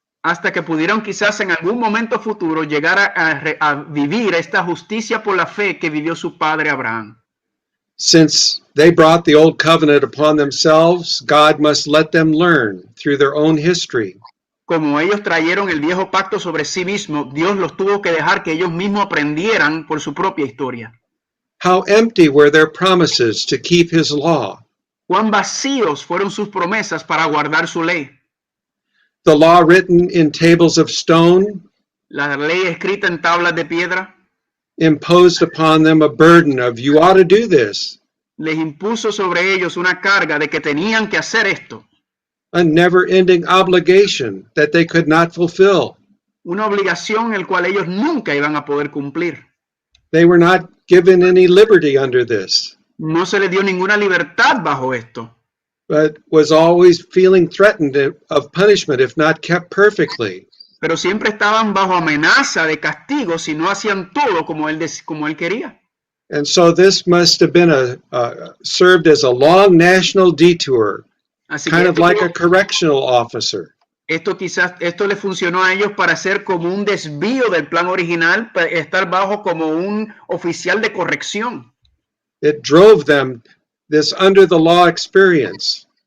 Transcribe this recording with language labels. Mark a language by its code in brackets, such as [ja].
[es] Hasta que pudieron quizás en algún momento futuro llegar a vivir esta justicia por la fe que vivió su padre Abraham. [en] Since they brought the old covenant upon themselves, God must let them learn through their own history. [es] Como ellos trajeron el viejo pacto sobre sí mismos, Dios los tuvo que dejar que ellos mismos aprendieran por su propia historia. [en] How empty were their promises to keep his law. [es] Cuán vacíos fueron sus promesas para guardar su ley. [en] The law written in tables of stone. [es] La ley escrita en tablas de piedra. [en] imposed upon them a burden of, you ought to do this. [es] Les impuso sobre ellos una carga de que tenían que hacer esto. [en] A never-ending obligation that they could not fulfill. [es] Una obligación el cual ellos nunca iban a poder cumplir. [en] They were not given any liberty under this, [es] No se les dio ninguna libertad bajo esto, [en] but was always feeling threatened of punishment if not kept perfectly. [es] pero siempre estaban bajo amenaza de castigo si no hacían todo como él quería. [en] And so this must have been served as a long national detour, [es] Así [en] kind [es] que [en] of like a correctional officer. [es] esto le funcionó a ellos para ser como un desvío del plan original, para estar bajo como un oficial de corrección. [en] It drove them this under the law experience.